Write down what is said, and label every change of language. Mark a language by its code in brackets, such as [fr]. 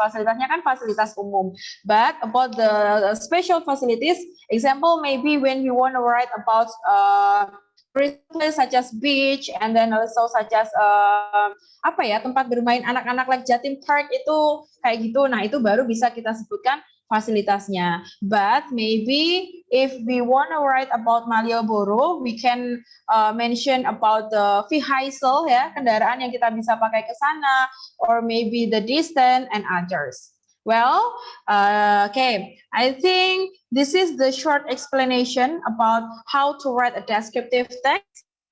[id] Fasilitasnya kan fasilitas umum. [en] But about the special facilities, example maybe when we want to write about place such as beach, and then also such as [id] tempat bermain anak-anak [en] like Jatim Park [id] itu kayak gitu. Nah, itu baru bisa kita sebutkan fasilitasnya. [en] But maybe if we want to write about Malioboro, we can mention about the vehicle ya, [id] kendaraan yang kita bisa pakai ke sana, [en] or maybe the distance and others. Well, okay, I think this is the short explanation about how to write a descriptive text.